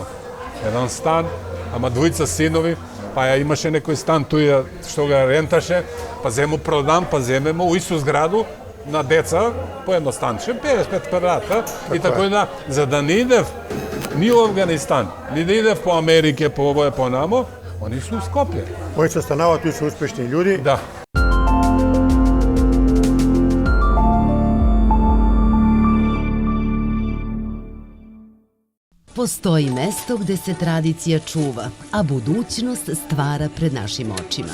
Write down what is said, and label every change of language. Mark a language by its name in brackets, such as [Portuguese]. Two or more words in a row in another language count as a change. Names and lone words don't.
[Macedonian] Еден стан, ама двојца синови, па ја имаше некој стан туја што го ренташе, па зему продам, па земемо у исту зграду на деца, по едно станче, 55 квадрата, и така да, за да не идев ни у Афганистан, ни да идев по Америке, по овој, по намо, Они su u Skopje. [Serbian] Oni se stanavaju, tu su uspešni ljudi. Da. Postoji mesto gde se tradicija čuva, a budućnost stvara pred našim očima.